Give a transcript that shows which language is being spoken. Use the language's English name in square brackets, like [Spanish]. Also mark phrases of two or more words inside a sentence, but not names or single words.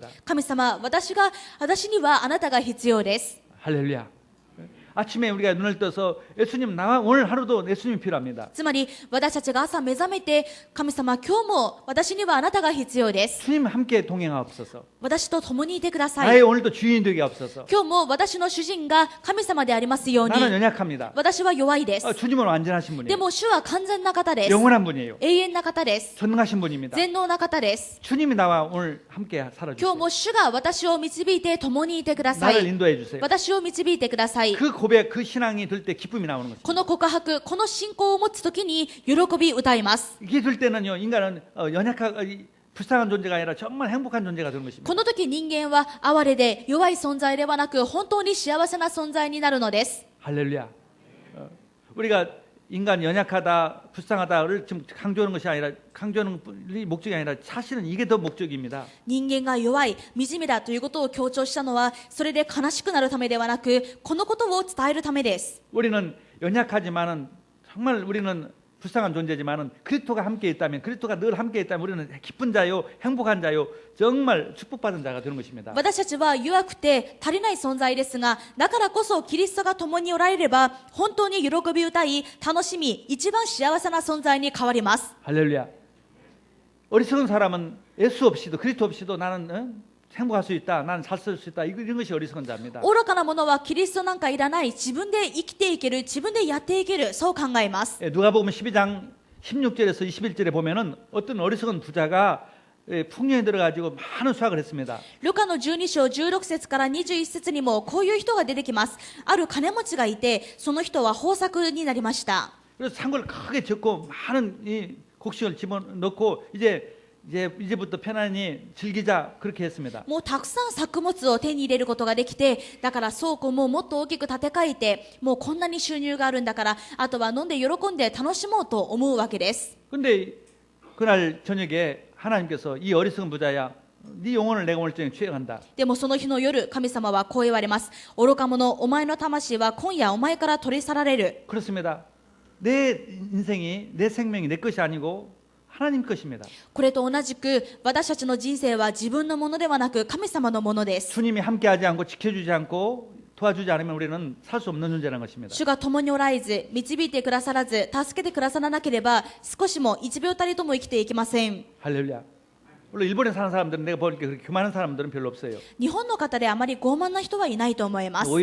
[Japanese] 神様、私にはあなたが必要です。 [Korean] 할렐루야. 아침에 우리가 눈을 떠서 예수님 나와 오늘 하루도 예수님이 필요합니다. [Japanese] つまり私たちが朝目覚めて神様、今日も私にはあなたが必要です。 [Korean] 주님 함께 동행하옵소서. [Japanese] 私と共にいてくださ [Korean] 나의 [Japanese] い。 [Korean] 오늘도 주인이 되게 하옵소서. [Japanese] 今日も私の主人が神様でありますように。 [Korean] 나는 연약합니다. [Japanese] 私は弱いです。 [Korean] 주님은 완전하신 [Japanese] で [Korean] 분이에요. [Japanese] も主は完全な方です。 [Korean] 영원한 분이에요. [Japanese] 永遠な方です。 [Korean] 전능하신 분입니다. [Japanese] 全能な方です。 [Korean] 주님이 나와 오늘 함께 [Japanese] 今日 [Korean] 살아주세요. [Japanese] も主が私を導いて共にいてくださ [Korean] 나를 [Japanese] い。 [Korean] 인도해 주세요. [Japanese] 私を導いてください。 [Korean] 그 고백, 그 신앙이 들 때 기쁨이 나오는 것입니다. [Japanese] この告白、この信仰を持つときに喜び歌います。 [Korean] 이게 들 때는요, 인간은 불쌍한 존재가 아니라 정말 행복한 존재가 되는 것입니다. [Japanese] この時人間は哀れで弱い存在ではなく本当に幸せな存在になるのです。 [Korean] 할렐루야. 우리가 인간 연약하다, 불쌍하다를 지금 강조하는 것이 아니라 강조하는 목적이 아니라 사실은 이게 더 목적입니다. [Japanese] 人間が弱い、惨めだということを強調したのはそれで悲しくなるためではなくこのことを伝えるためです。 [Korean] 우리는 연약하지만은 정말 우리는 불쌍한 존재지만은 그리스도가 함께 있다면, 그리스도가 늘 함께 있다면 우리는 기쁜 자요, 행복한 자요, 정말 축복받은 자가 되는 것입니다. [Japanese] 私たちは弱くて足りない存在ですが、だからこそキリストが共におられれば本当に喜び歌い、楽しみ、一番幸せな存在に変わります。 [Korean] 할렐루야. 어리석은 사람은 예수 없이도 그리스도 없이도 나는 행복할 수 있다, 나는 잘 살 수 있다, 이런 것이 어리석은 자입니다. [Japanese] 愚かな者はキリストなんかいらない、自分で生きていける、自分でやっていける、そう考えます。 [Korean] 누가복음 12장 16절에서 21절에 보면은 어떤 어리석은 부자가 풍년에 들어가지고 많은 수확을 했습니다. [Japanese] ルカの12章16節から21節にもこういう人が出てきます。ある金持ちがいて、その人は豊作になりました。 [Korean] 그래서 산골을 크게 짓고 많은 이 곡식을 집어넣고 이제부터 편안히 즐기자, 그렇게 했습니다. [Japanese] もうたくさん作物を手に入れることができて、だから倉庫ももっと大きく建て替えて、もうこんなに収入があるんだから、あとは飲んで喜んで楽しもうと思うわけです。 [Korean] 근데 그날 저녁에 하나님께서 이 어리석은 부자야, 네 영혼을 내가 오늘 저녁에 취해간다. [Japanese] でもその日の夜、神様はこう言われます。愚か者、お前の魂は今夜お前から取り去られる。 [Korean] 그렇습니다. 내 인생이, 내 생명이 내 것이 아니고 하나님 것입니다. [Japanese] これと同じく私たちの人生は自分のものではなく神様のものです。 [Korean] 주님이 함께하지 않고 지켜주지 않고 도와주지 않으면 우리는 살 수 없는 존재라는 것입니다. [Japanese] 主が共におられず、導いてくださらず、助けてくださらなければ少しも1秒たりとも生きていけません。 [Korean] 할렐루야. 물론 일본에 사는 사람들은 내가 보니까 그렇게 교만한 사람들은 별로 없어요. [Japanese] 日本の方であまり傲慢な人はいないと思います。